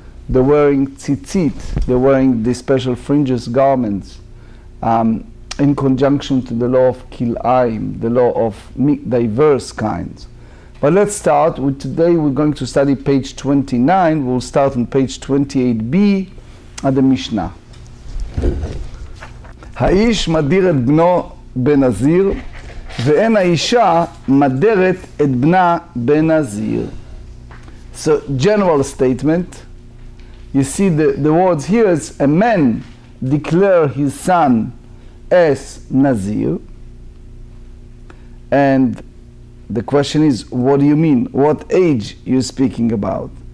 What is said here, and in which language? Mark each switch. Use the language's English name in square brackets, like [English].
[English] They're wearing tzitzit, they're wearing the special fringes garments in conjunction to the law of kil'aim, the law of diverse kinds. But let's start with today. We're going to study page 29. We'll start on page 28b at the Mishnah. [Hebrew] האיש מדיר את בנו בנזיר, ואין האישה מדרת את בנה בנזיר. [English] So, general statement. You see the words here is a man declare his son as Nazir. And the question is, what do you mean? What age you're speaking about?